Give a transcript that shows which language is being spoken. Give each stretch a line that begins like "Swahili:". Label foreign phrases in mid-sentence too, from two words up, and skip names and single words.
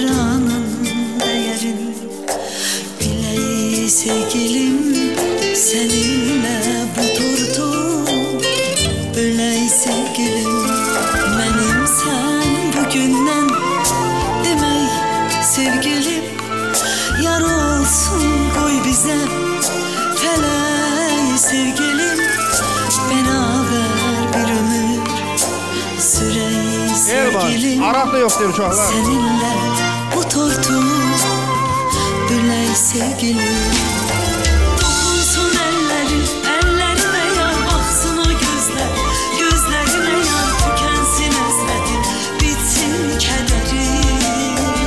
Azerbaijani: anın dəyərini bilək sevgilim, səninlə bu tortu bölək sevgilim, mənim sən bugündən demək sevgilim, yar olsun qoy bizə fələk sevgilim,
Turkish: beraber bir ömür sürey sevgilim, seninle bu tortu böley sevgilim. Dokunsun ellerin, ellerime yar baksın o gözler, gözlerime yar tükensin özledim, bitsin kederim.